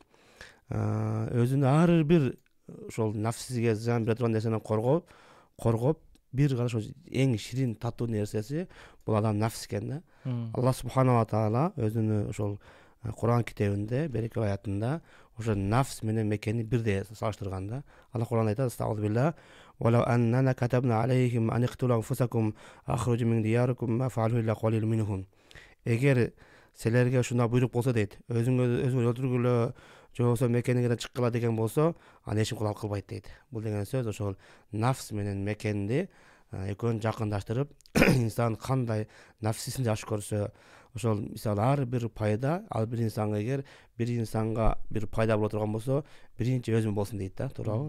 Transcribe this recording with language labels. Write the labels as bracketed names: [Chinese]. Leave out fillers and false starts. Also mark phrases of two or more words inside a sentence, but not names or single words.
[Kyrgyz] Өзүнүн ар бир ошол нафсиге зыян бере турган нерседен коргоп, бир гана ошол эң ширин татуу нерсеси бул адам нафс экен да. Аллах [Arabic] سبحانه تعالى [Kyrgyz] өзүнүн ошол Кур'ан китебинде берекелүү аятында ошо нафс менен мекенди бирдей салыштырган да. Алла Кур'анда айтат: [Arabic] "أستغفر الله، ولو أنا كتبنا عليهم أن اقتلوا أنفسكم اخرجوا من دياركم ما فعلوه إلا قليل منهم." [Kyrgyz] Эгер силерге ушундай буйрук болсо дейт, өзүңөр өлтүргүлө, же болбосо мекениңерден чыккыла деген болсо, аны эч ким кылбайт дейт. Бул деген сөз ошол нафс менен мекенди экөөнү жакындаштырып инсан кандай нафсисин жакшы көрсө ошол мисалы ар бир пайда ал бир инсанга эгер бир инсанга бир пайда боло турган болсо биринчи өзүмө болсун дейт да, туурабы?